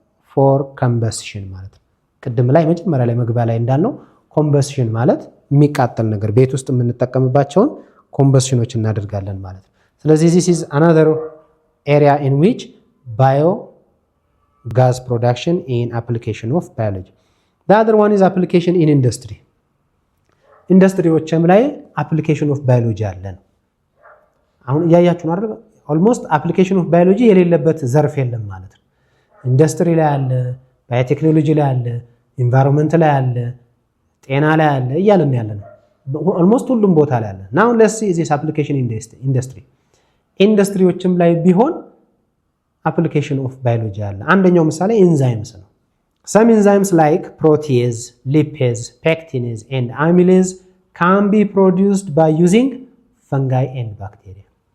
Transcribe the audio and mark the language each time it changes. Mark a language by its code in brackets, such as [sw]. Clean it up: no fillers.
[am] ፎር ኮምበስሽን ማለት ነው። ቅድም ላይ መጀመሪያ ላይ መግቢያ ላይ እንዳልነው ኮምበስሽን ማለት የሚቃጠል ነገር ቤት ውስጥ የምንጠቀምባቸውን ኮምበስሽኖች እናደርጋለን ማለት ነው። ስለዚህ [en] this is another area in which biogas production in application of biology. The other one is application in industry. [am] ኢንዱስትሪዎችም ላይ [en] application of biology [am] አለን። አሁን እያያችሁ ነው አይደል? ኦልሞስት application of biology የሌለበት ዘርፍ የለም ማለት ነው። ኢንዱስትሪ ላይ አለ፣ ባዮቴክኖሎጂ ላይ አለ፣ ኢንቫይሮንመንት ላይ አለ፣ ጤና ላይ አለ እያለን ያለ ነው። ኦልሞስት ሁሉም ቦታ ላይ አለ። [en] ናው ሌትስ ሲ ዚስ አፕሊኬሽን [am] ኢንዱስትሪ ኢንዱስትሪዎችም ላይ ቢሆን አፕሊኬሽን ኦፍ ባዮሎጂ አለ። አንደኛው ምሳሌ ኢንዛይምስ ነው። [en] some enzymes like protease, lipase, pectinase and amylase can be produced by using fungi and bacteria.